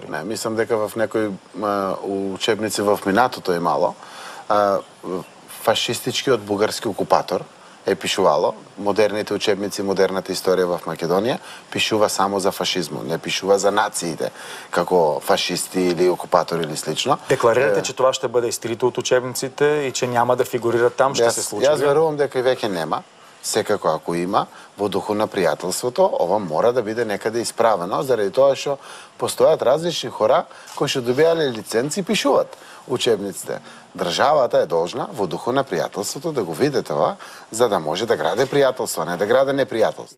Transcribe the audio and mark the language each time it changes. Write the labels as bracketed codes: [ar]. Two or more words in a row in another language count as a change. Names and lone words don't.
[mk] Не, мислам дека в некои учебници в минатото имало фашистичкиот бугарски окупатор е пишувало, модерните учебници, модерната историја в Македонија, пишува само за фашизмот, не пишува за нациите, како фашисти или окупатори или слично. [bg] Декларирате, че това ще бъде изтрито от учебниците и че няма да фигурира там, ще се случи. [mk] Јас верувам дека и веќе нема. Секако ако има, во духу на пријателството, ова мора да биде некаде исправено, заради тоа што постојат различни хора кои што добиале лиценци и пишуваат учебниците. Државата е должна во духу на пријателството да го види тоа, за да може да граде пријателство, не да граде непријателство.